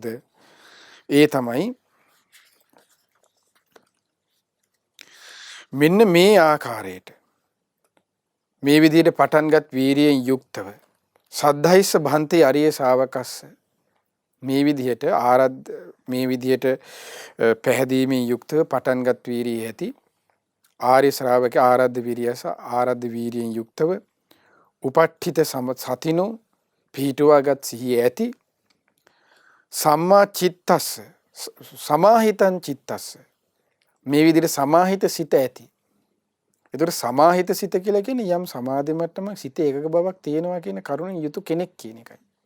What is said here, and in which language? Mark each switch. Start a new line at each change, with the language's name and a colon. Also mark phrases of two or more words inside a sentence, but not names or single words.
Sinhala: ඒ තමයි මෙන්න මේ ආකාරයට මේ විදිහට පටන්ගත් වීරියෙන් යුක්තව
Pali: සද්ධයිස්ස භන්තේ අරිය ශාවකස්ස
Sinhala: මේ විදිහට පැහැදීමෙන් යුක්තව පටන්ගත් වීරිය ඇති ආර්ය ශ්‍රාවක
Pali: ආරද්ධ විරියස
Sinhala: ආරද්ධ වීරියෙන් යුක්තව
Pali: උපට්ඨිත සතිනෝ
Sinhala: පිහිටුවාගත් සිහිය ඇති
Pali: සම්මා චිත්තස්ස සමාහිතං චිත්තස්ස
Sinhala: මේ විදිහට සමාහිත සිත ඇති. ඒතර සමාහිත සිත කියලා කියන්නේ යම් සමාධි මට්ටමක් සිත ඒකක බවක් තියෙනවා කියන කරුණෙන් යුතු කෙනෙක් කියන එකයි.